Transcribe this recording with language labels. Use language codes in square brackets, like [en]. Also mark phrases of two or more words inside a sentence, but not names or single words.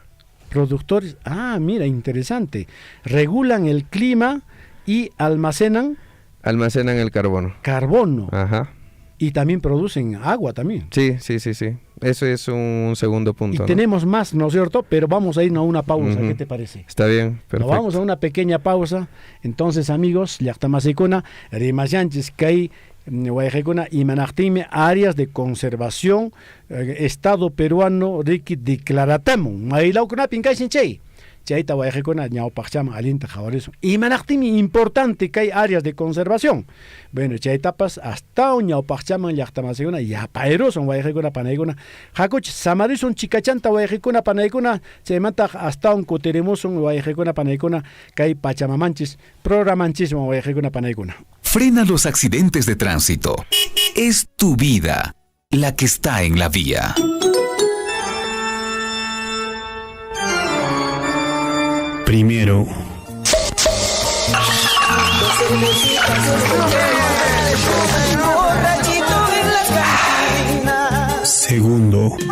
[es] Productores, mira, interesante. Regulan el clima y almacenan el carbono. Carbono. Ajá. Y también producen agua también. Sí. eso es un segundo punto. Y ¿no? tenemos más, ¿no es cierto? Pero vamos a irnos a una pausa, Ujú. ¿qué te parece? Está bien, perfecto. Nos vamos a una pequeña pausa. Entonces, amigos, [qu] llaqtamasykuna rimasyanchis kay wayqikuna imanaqtinmi [es] áreas de conservación Estado peruano [qu] riki declaratamun. Maylawkunapin kaysin chay. Chayta wayqikuna ñawpaqchama alinta qhawarismun. Imanaqtinmi importante kay [es] áreas de conservación. [qu] Bueno, chaytapas hasta ñawpaqchaman llaqtamasikuna yapayrusun wayqikuna panaykuna. Hakuch samarisun chikachanta wayqikuna panaykuna chaymanta hasta kutirimusun wayqikuna panaykuna kay Pachamamanchis programanchisman wayqikuna panaykuna. [es] Frena los accidentes de tránsito. Es tu vida la que está en la vía. Primero, segundo,